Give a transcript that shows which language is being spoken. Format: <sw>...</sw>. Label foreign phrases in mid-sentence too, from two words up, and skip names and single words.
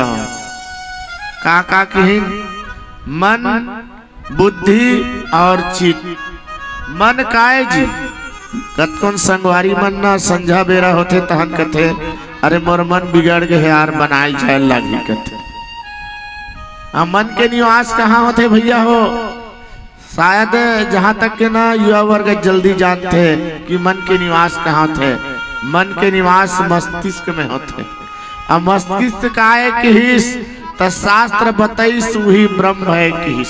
<hne>का कहिन? मन, बुद्धि और चित्त। मन काए जी? कतकोन संगवारी मन ना संझा बेरा होते तहन कथे अरे मोर मन बिगड़ गए यार, बनाए जाए लागी कथे। मन के निवास कहाँ होते भैया हो? शायद जहाँ तक के ना युवा वर्ग जल्दी जानते हैं कि मन के निवास कहाँ थे। मन के निवास मस्तिष्क में होते। अब मस्तिष्क का है किहिस तो शास्त्र बताइस वही ब्रह्म है किहिस।</hne>